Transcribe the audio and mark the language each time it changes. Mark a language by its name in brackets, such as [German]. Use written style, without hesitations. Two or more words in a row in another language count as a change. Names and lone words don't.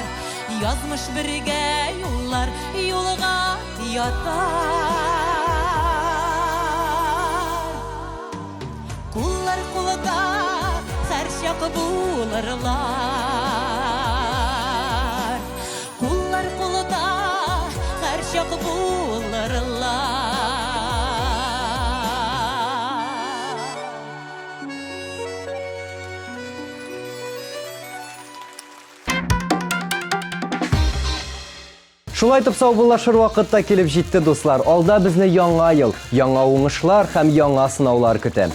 [Tatar] Yazmış birge yollar yolga yatar. Kullar kulda her şak bulurlar. Kullar kulda her şak bulurlar. Шулай итеп саубуллашыр вакытта килеп җитте дуслар. Алда безне яңа ел, яңа уңышлар һәм яңа сынаулар көтә.